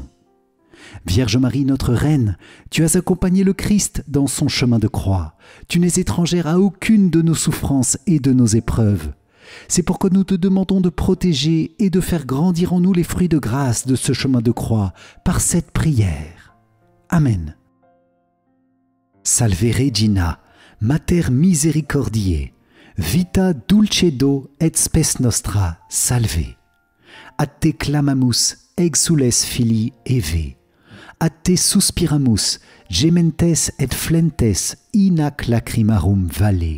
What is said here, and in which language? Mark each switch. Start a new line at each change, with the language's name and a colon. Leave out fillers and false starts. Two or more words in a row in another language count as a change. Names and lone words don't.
French: Vierge Marie, notre Reine, tu as accompagné le Christ dans son chemin de croix. Tu n'es étrangère à aucune de nos souffrances et de nos épreuves. C'est pourquoi nous te demandons de protéger et de faire grandir en nous les fruits de grâce de ce chemin de croix par cette prière. Amen.
Latin: Salve Regina, Mater misericordiae, vita dulcedo et spes nostra, salve. A te clamamus, exules filii Eve. A te suspiramus, gementes et flentes in ac lacrimarum valle.